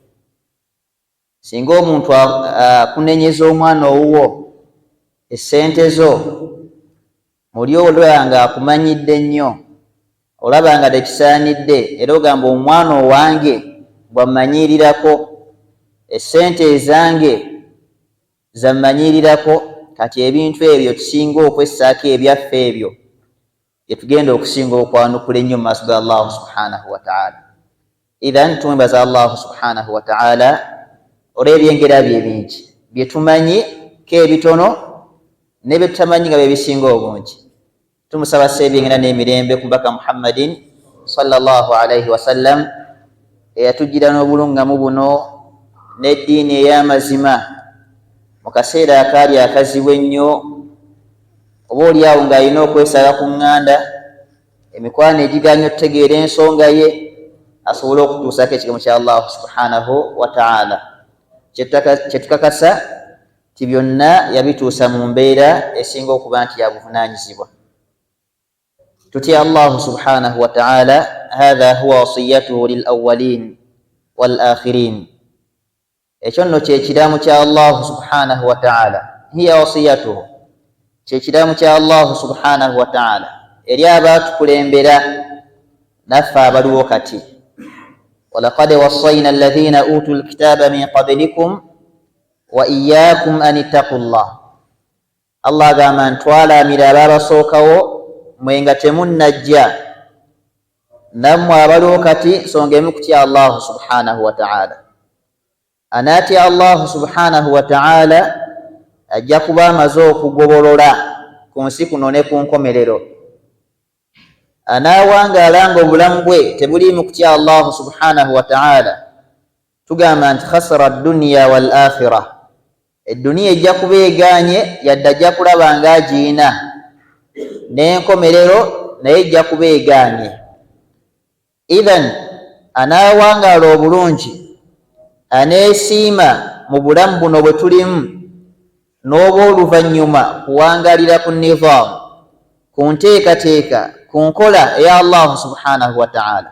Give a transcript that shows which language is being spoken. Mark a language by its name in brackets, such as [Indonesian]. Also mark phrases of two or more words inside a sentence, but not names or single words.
[Ganda] Singa omuntu akunenyeza omwana owuwo essente zo, muli olaba nga akumanyidde nnyo, olaba nga tekisaanidde, era ogamba omwana owange bwammanyiirirako, essente ezange zammanyiirirako. Kati ebintu ebyo tusinga okwessaako ebyaffe ebyo bye tugenda okusinga okwanukula ennyo mu maaso ga Allahu [Arabic] سبحانه وتعالى. [Ganda] Idhan tumwebaza Allahu [Arabic] سبحانه وتعالى [Ganda] olw'ebyengera bye bingi bye tumanyi k'ebitono ne bye tutamanyi nga bye bisinga obungi. Tumusaba seebyengera n'emirembe ku mbaka Muhammadin [Arabic] صلى الله عليه وسلم [Ganda] eyatugira n'obulungamu buno n'eddiini ey'amazima mu kaseera akaali akazibu ennyo, oba oliawo ng'alina okwesala ku ŋŋanda, emikwano egiganya okutegeera ensonga ye, asobole okutuusako ekigambo kya Allahu [Arabic] سبحانه وتعالى. [Ganda] Kyetukakasa ti byonna yabituusa mu mbeera esinga okuba nti yabuvunaanyizibwa. [Arabic] Tutya الله سبحانه وتعالى هذا هو وصيته للأولين والآخرين. [Ganda] Ekyo nno kyekiramu kya Allahu [Arabic] سبحانه وتعالى, هي وصيته, [Ganda] kyekiramu kya Allahu [Arabic] سبحانه وتعالى [Ganda] eri abaatukulembera naffe abaliwo kati. [Arabic] ولقد وصينا الذين أوتوا الكتاب من قبلكم وإياكم أن اتقوا الله. [Ganda] Allah agamba ntwalamira ababasookawo mwe nga temunnajja, nammwe abaliwo kati nsonga emu kutya Allahu [Arabic] سبحانه وتعالى. [Ganda] Anaatya Allahu [Arabic] سبحانه وتعالى [Ganda] ajja kuba amaze okugobolola ku nsi kuno ne ku nkomerero. Anaawangaala nga obulamu bwe tebuliimu kutya Allahu [Arabic] سبحانه وتعالى, [Ganda] tugamba nti [Arabic] خسر الدنيا والآخرة, [Ganda] edduniya ejja kuba egaanye yadde ajja kulaba nga agiina, n'enkomerero naye ejja kuba egaanye. Idhan anaawangaala obulungi, aneesiima mu bulamu buno bwe tulimu, n'oba oluvannyuma kuwangalira ku nizaamu, ku nteekateeka, ku nkola eya Allahu [Arabic] سبحانه وتعالى.